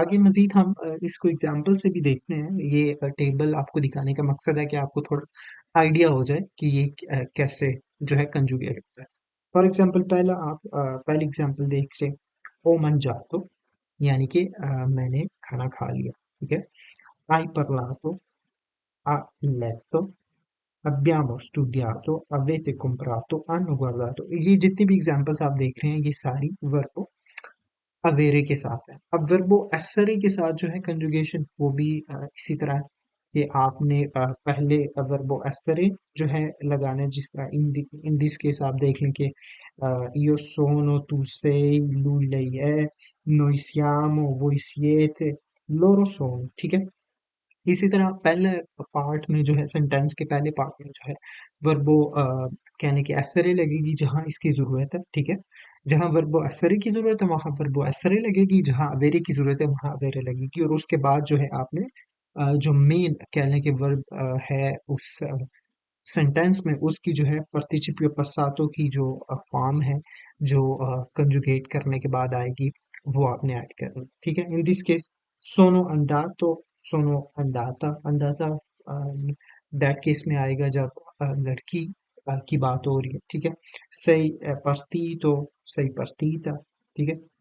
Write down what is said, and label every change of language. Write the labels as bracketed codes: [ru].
[hi] आगे मजीद हम इसको एग्जाम्पल से भी देखते हैं। ये टेबल आपको दिखाने का मकसद है कि आपको थोड़ा आइडिया हो जाए कि ये कैसे जो है कंजुगेट होता है। फॉर एग्जाम्पल पहला आप पहली एग्जाम्पल देख लें, ओ मन जातो, यानी कि मैंने खाना खा लिया, ठीक है। [it] आई parlato, ha letto, abbiamo studiato, avete comprato, hanno guardato। [hi] ये जितनी भी एग्जांपल्स आप देख रहे हैं ये सारी वर्बो अवेरे के साथ है। अब वर्बो एसरे के साथ जो है कंजुगेशन वो भी इसी तरह है कि आपने पहले वर्बो एसरे जो है लगाना है, जिस तरह इन दिस केस आप देख लें कि [it] io sono, tu sei, lui lei è, noi siamo, voi siete, loro sono, [hi] ठीक है। इसी तरह पहले पार्ट में जो है सेंटेंस के पहले पार्ट में जो है वर्बो कहने की एसरे लगेगी जहां इसकी जरूरत है, ठीक है। जहां वर्बो एसरे की जरूरत है वहां वर्बो एसरे लगेगी, जहां अवेरे की जरूरत है वहां अवेरे लगेगी। और उसके बाद जो है आपने जो मेन कहने के वर्ब है उस सेंटेंस में उसकी जो है पार्टिसिपियो passato की जो फॉर्म है, जो कंजुगेट करने के बाद आएगी, वो आपने ऐड करनी, ठीक है। In this case [it] sono andato, sono andata, [hi] andata that case में आएगा जब लड़की की बात हो रही है, ठीक है। [it] sei partito, sei partita, [hi] ठीक है।